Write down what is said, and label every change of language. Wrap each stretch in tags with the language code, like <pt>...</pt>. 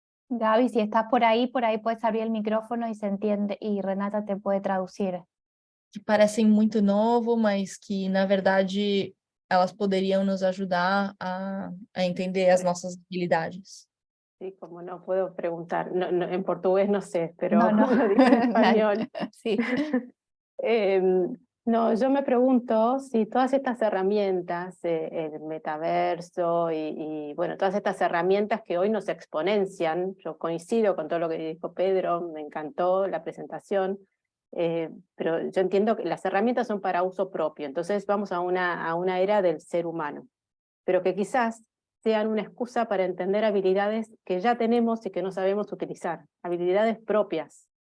<es>Gaby, si estás por ahí puedes abrir el micrófono y se entiende, y Renata te puede traducir.</es> <pt>Que parecem muito novo, mas que, na verdade, elas poderiam nos ajudar a entender as nossas habilidades.</pt> <es>Sí, como no puedo preguntar, en portugués no sé, pero No. lo digo en español. Sí. No, yo me pregunto si todas estas herramientas, el metaverso y bueno, todas estas herramientas que hoy nos exponencian, yo coincido con todo lo que dijo Pedro, me encantó la presentación, pero yo entiendo que las herramientas son para uso propio, entonces vamos a una era del ser humano, pero que quizás sean una excusa para entender habilidades que ya tenemos y que no sabemos utilizar, habilidades propias.</es>